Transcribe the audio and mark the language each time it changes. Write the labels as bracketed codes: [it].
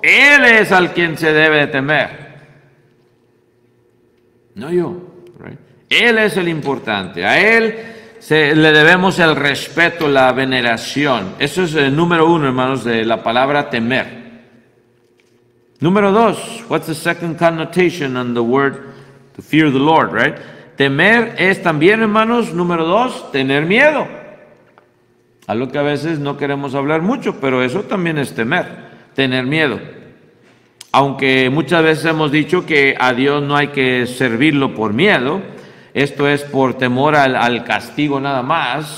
[es] Él es al quien se debe de temer, no yo. Right? Él es el importante, a Él le debemos el respeto, la veneración. Eso es el número 1, hermanos, de la palabra temer. Número 2, [en] what's the second connotation on the word to fear the Lord, right? [es] Temer es también, hermanos, número 2, tener miedo. Algo que a veces no queremos hablar mucho, pero eso también es tener miedo. Aunque muchas veces hemos dicho que a Dios no hay que servirlo por miedo, esto es por temor al castigo nada más.